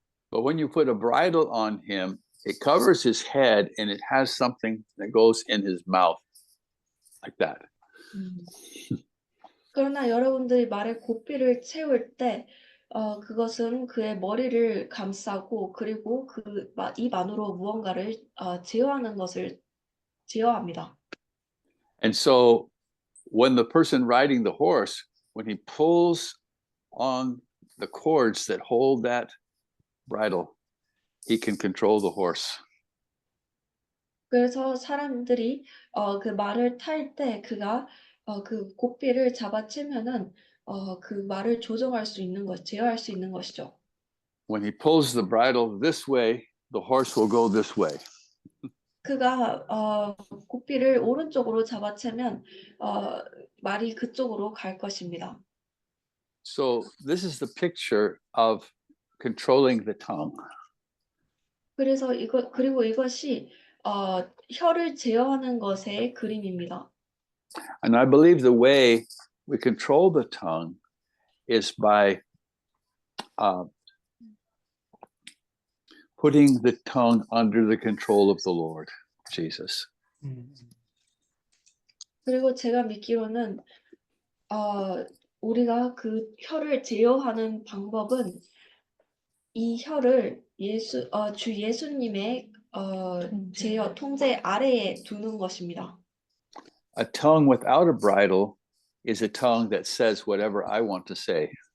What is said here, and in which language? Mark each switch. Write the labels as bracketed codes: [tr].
[en] But when you put a bridle on him, it covers his head and it has something that goes in his mouth, like that. [ko] 그러나 여러분들이 말에 고삐를 채울 때 그것은 그의 머리를 감싸고 그리고 입 안으로 무언가를 제어하는 것을 제어합니다. [en] And so when the person riding the horse, when he pulls on the cords that hold that bridle, he can control the horse. [ko] 그래서 사람들이 그 말을 탈 때 그가 그 고삐를 잡아채면은 그 말을 조정할 수 있는 제어할 수 있는 것이죠. [en] When he pulls the bridle this way, the horse will go this way. [ko] 그가 고삐를 오른쪽으로 잡아채면 말이 그쪽으로 갈 것입니다. [en] So this is the picture of controlling the tongue. [ko] 그래서 그리고 이것이 혀를 제어하는 것의 그림입니다. [en] And I believe the way we control the tongue is by putting the tongue under the control of the Lord Jesus. [ko] 그리고 제가 믿기로는 우리가 그 혀를 제어하는 방법은 이 혀를 주 예수님의 제어 통제 아래에 두는 것입니다. [en] A tongue without a bridle is a tongue that says whatever I want to say.